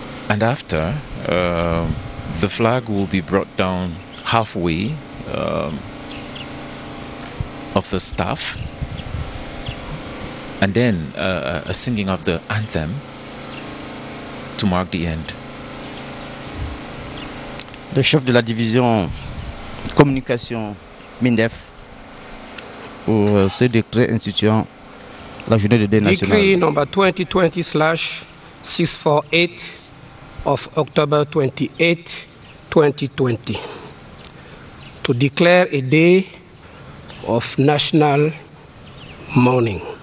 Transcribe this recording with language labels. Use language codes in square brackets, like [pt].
[en] And after, the flag will be brought down halfway of the staff, and then a singing of the anthem to mark the end. [fr] Le chef de la division communication MINDEF pour ce décret instituant la journée de deuil national. [en] Decree number 2020/648 of October 28, 2020 to declare a day of national mourning.